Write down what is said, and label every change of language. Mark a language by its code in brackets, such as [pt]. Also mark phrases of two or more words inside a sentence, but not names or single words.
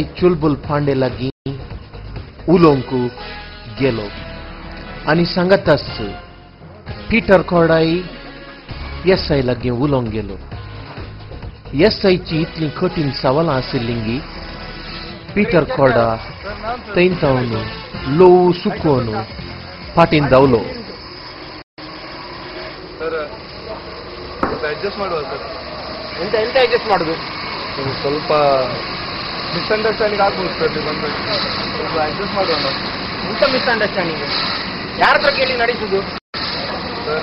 [kok] चुलबुल पांडे लागीं उलोवंक गेलो आनी सांगताच पीटर कॉर्डाय एस.आय. लागीं उलोवंक गेलो. एस.आय.ची इतलीं कठीण सवालां आशिल्लीं पीटर कॉर्डा थंय तावन लोव सुकोवन फाटीन धांवलो. [kn] ಎಂತ ಅಡ್ಜಸ್ಟ್ ಮಾಡೋದು? ಸ್ವಲ್ಪ ಮಿಸ್ಅಂಡರ್ಸ್ಟ್ಯಾಂಡಿಂಗ್ ಆಗ್ಬೋದು ಸರ್. ಸ್ವಲ್ಪ ಅಡ್ಜಸ್ಟ್ ಮಾಡೋಣ. ಎಂತ ಮಿಸ್ಅಂಡರ್ಸ್ಟ್ಯಾಂಡಿಂಗ್? ಯಾರ ಹತ್ರ ಕೇಳಿ ನಡೆಸುದು ಸರ್?